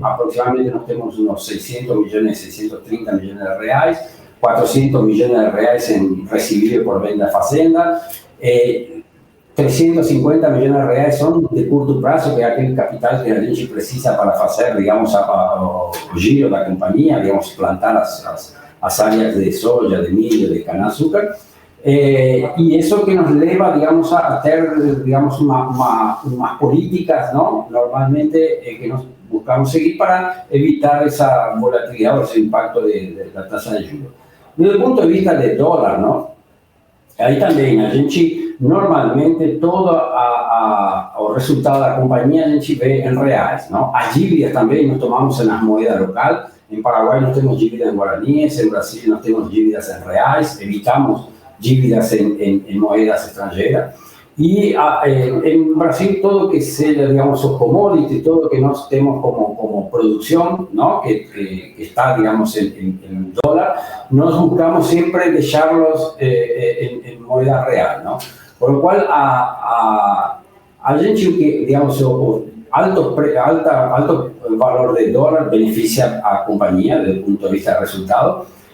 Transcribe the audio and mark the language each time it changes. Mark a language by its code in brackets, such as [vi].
[pt] Aproximadamente nós temos uns 600 milhões, 630 milhões de reais, 400 milhões de reais em recebível por venda da fazenda. 350 milhões de reais são de curto prazo, que é aquele capital que a gente precisa para fazer, digamos, o giro da companhia, digamos, plantar as áreas de soja, de milho, de cana-açúcar. [es] Y eso que nos lleva, digamos, a tener, digamos, unas políticas, ¿no? Normalmente que nos buscamos seguir para evitar esa volatilidad o ese impacto de la tasa de juros. Desde el punto de vista del dólar, ¿no? [pt] Ahí también a gente, normalmente, todo o resultado da companhia a gente vê em reais, não? As dívidas também nós tomamos nas moedas local. Em Paraguai nós temos dívidas em guaraníes, em Brasil nós temos dívidas em reais, evitamos dívidas en moedas extranjeras. [es] Y en Brasil todo que sea, digamos, los commodities, todo lo que nos tenemos como producción, ¿no? que está, digamos, en dólar, nos buscamos siempre dejarlos en moneda real, ¿no? Por lo cual, a gente que, digamos, alto valor de dólar beneficia a la compañía desde el punto de vista del resultado.